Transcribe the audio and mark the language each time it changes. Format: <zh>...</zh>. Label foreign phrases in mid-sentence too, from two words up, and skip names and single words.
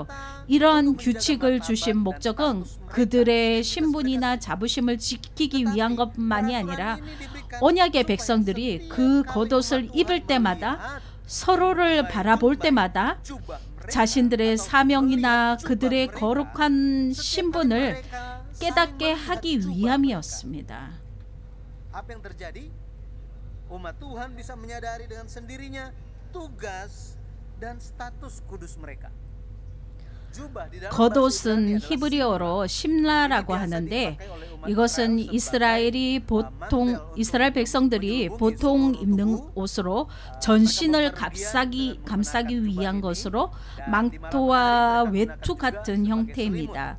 <ko>이러한 규칙을 주신 목적은 그들의 신분이나 자부심을 지키기 위한 것만이 아니라 언약의 백성들이 그 겉옷을 입을 때마다 서로를 바라볼 때마다 자신들의 사명이나 그들의 거룩한 신분을 깨닫게 하기 위함이었습니다.</ko> <id>Apa yang terjadi? Umat Tuhan bisa menyadari dengan sendirinya tugas dan status kudus mereka.</id> <ko>겉옷은 히브리어로 심라라고 하는데 이것은 이스라엘 백성들이 보통 입는 옷으로 전신을 감싸기 위한 것으로 망토와 외투 같은 형태입니다.</ko>